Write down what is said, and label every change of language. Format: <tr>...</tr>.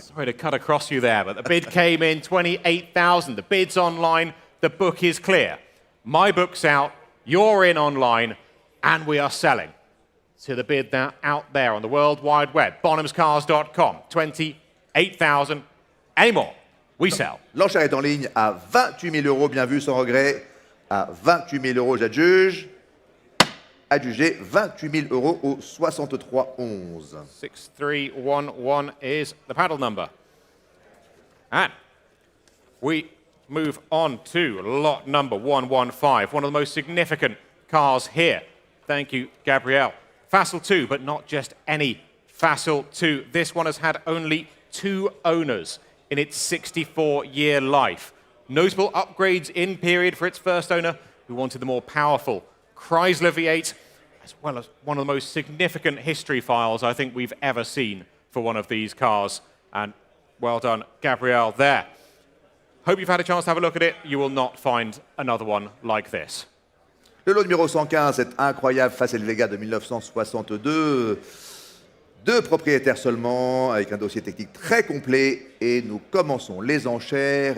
<en>Sorry to cut across you there, but the bid came in 28,000. The bid's online, the book is clear. My book's out, you're in online, and we are selling to the bid out there on the World Wide Web. Bonhamscars.com. 28,000. Any more? We sell.</en> <fr>L'enchère est en ligne à 28 000 euros, bien vu, sans regret. À 28 000 euros, j'adjuge. Adjugé 28 000 euros au 63-11.</fr> <en>6311 is the paddle number. And we move on to lot number 115, one of the most significant cars here. Thank you, Gabrielle. Facel II, but not just any Facel II. This one has had only 2 owners in its 64-year life. Notable upgrades in period for its first owner, who wanted the more powerful Chrysler V8, as well as one of the most significant history files I think we've ever seen for one of these cars. And well done, Gabrielle, there. Hope you've had a chance to have a look at it. You will not find another one like this.</en> <fr>Le lot numéro 115, cette incroyable Facel Vega de 1962. 2 propriétaires seulement, avec un dossier technique très complet. Et nous commençons les enchères.</fr>